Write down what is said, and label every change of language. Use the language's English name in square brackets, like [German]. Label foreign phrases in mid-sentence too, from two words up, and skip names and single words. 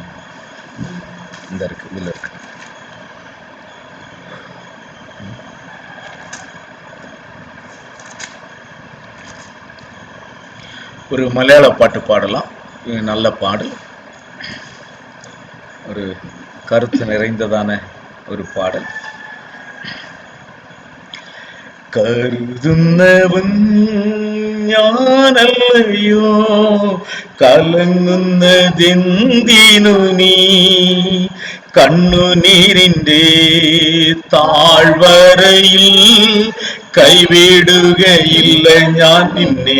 [Tamil] இந்த இருக்கு, இதுல இருக்கு. ஒரு மலையாள பாட்டு பாடலாம். இது நல்ல பாடல், ஒரு கருத்து நிறைந்ததான ஒரு பாடல். [Malayalam] കരുതുന്നവൻ ഞാനല്ലയോ, കലങ്ങുന്നതെന്തിനു നീ? കണ്ണുനീരിൻ്റെ താഴ്വരയിൽ കൈവിടുകയില്ല ഞാൻ നിന്നെ.